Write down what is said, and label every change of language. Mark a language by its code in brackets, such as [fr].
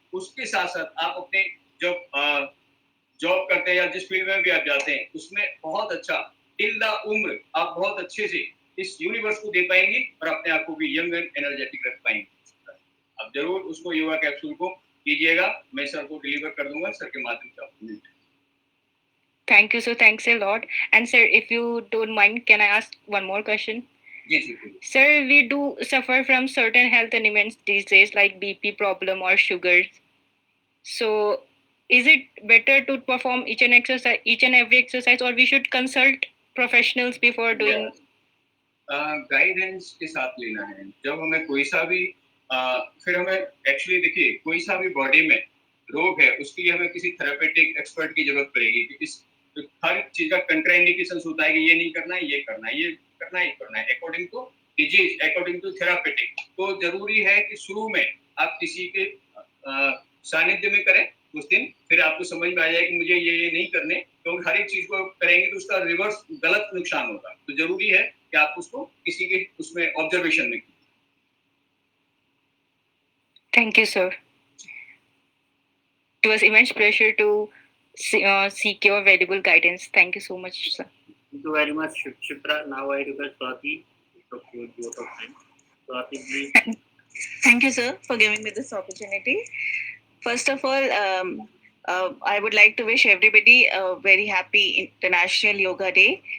[hi] उसके साथ साथ आप अपने जब जॉब करते हैं या जिस फील्ड में भी आप जाते हैं उसमें बहुत अच्छा टिल द उम्र आप बहुत अच्छे से इस यूनिवर्स को दे पाएंगे, और अपने आप को भी [en] young and energetic [hi] रख पाएंगे। अब जरूर उसको योगा कैप्सूल को कीजिएगा, मैं सर को डिलीवर कर दूंगा, सर के माध्यम से आपको मिलते हैं। [en] Thank you, sir. Thanks a lot. And sir, if you don't mind, can I ask one more question? [hi] Ji ji. [en] Sir, we do suffer from certain health ailments these days, like BP problem or sugars. So, is it better to perform each and every exercise, or we should consult professionals before doing? [hi] Guidance के साथ लेना है। जब हमें कोई सा भी फिर हमें एक्चुअली देखिए कोई सा भी बॉडी में रोग है उसके लिए हमें किसी थेरेपेटिक एक्सपर्ट की जरूरत पड़ेगी कि इस तो हर चीज का कंट्राइंडिकेशन होता है कि ये नहीं करना है, ये करना है, ये करना है, ये करना है, [en] According to disease, according to therapeutic. [hi] तो जरूरी है कि शुरू में आप किसी के सानिध्य में करें उस दिन, फिर आपको समझ में आ जाए कि मुझे ये नहीं करने, क्योंकि हर एक चीज को करेंगे तो उसका रिवर्स गलत नुकसान होगा। तो जरूरी है कि आप उसको किसी के उसमें ऑब्जर्वेशन में कीजिए। [en] Thank you, sir. It was immense pleasure to seek your valuable guidance. Thank you so much, sir. Thank you very much, Shipra. Now I request Swati to give you your time. Swati, please. Thank you, sir, for giving me this opportunity. First of all, I would like to wish everybody a very happy International Yoga Day.